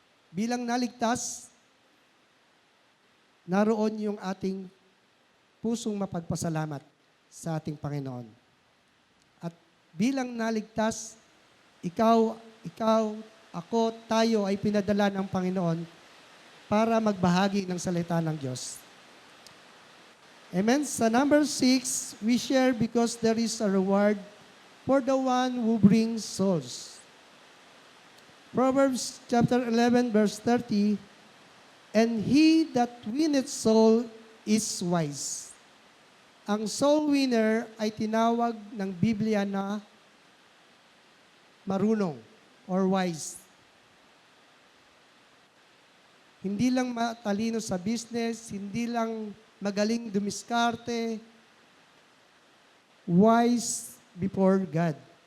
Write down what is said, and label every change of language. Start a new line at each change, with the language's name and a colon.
Filipino: Bilang naligtas, naroon yung ating pusong mapagpasalamat sa ating Panginoon. At bilang naligtas, ikaw, ako, tayo ay pinadala ng Panginoon para magbahagi ng salita ng Diyos. Amen? Sa number 6,
English: we share because there is a reward for the one who brings souls. Proverbs chapter 11, verse 30, and he that winneth soul is wise.
Filipino: Ang soul winner ay tinawag ng Biblia na marunong or wise. Hindi lang matalino sa business, hindi lang magaling dumiskarte,
English: wise before God.